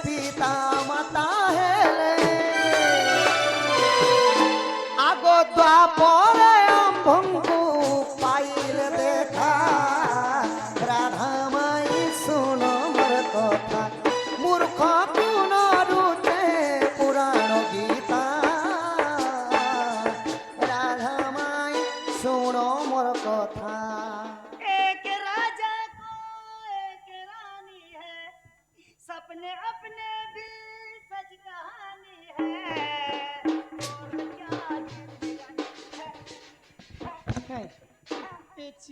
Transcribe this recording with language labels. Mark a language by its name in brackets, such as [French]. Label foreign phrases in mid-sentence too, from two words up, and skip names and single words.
[Odia] ଆଗ ଦ୍ୱାପରେ ଆମ୍ଭଙ୍କୁ ପାଇଲେ ଦେଖା ରାଧା ମାଇ ଶୁଣ ମୋର କଥା ମୂର୍ଖ ଗୁଣ ରୁଚେ ପୁରାଣ ଗୀତା ରାଧା ମାଇ ଶୁଣ ମୋର କଥା [Hindi] एक राजा को एक रानी है सपने अपने भी सच कहानी है और क्या जिंदगानी है পেছি